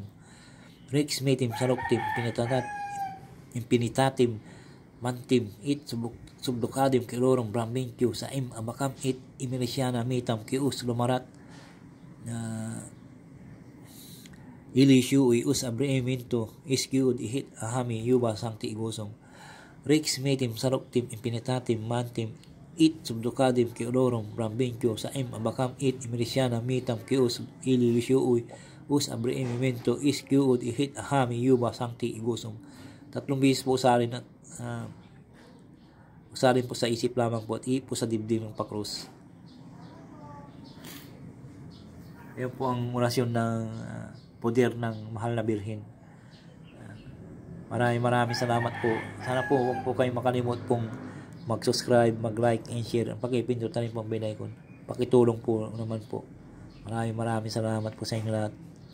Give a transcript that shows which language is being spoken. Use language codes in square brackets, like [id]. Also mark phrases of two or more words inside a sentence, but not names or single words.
[la] Rex metim saruktim infinitatim mantim it subducadim kiulorum brambincho saim abakam it impirisiana mitam kius lumarat ilisyu us abreminto iskiud ihit ahami yuba sancti igusong. Rex metim saruktim infinitatim mantim it subducadim kiolorum brambincho saim abakam it imerisiana mitam kius ilisyu us abreminto iskiud ihit ahami yuba sancti igusong. [tl] 3 bihis po usalin at usalin po sa isip lamang po at po sa dibdib ng pakrus. Yan po ang orasyon ng poder ng mahal na Birhen. Maraming salamat po. Sana po huwag po kayong makalimot pong mag-subscribe, [en] mag-like and share. [tl] Pakipindot na rin po ang bell icon. Pakitulong po naman po. Maraming salamat po sa inyo lahat.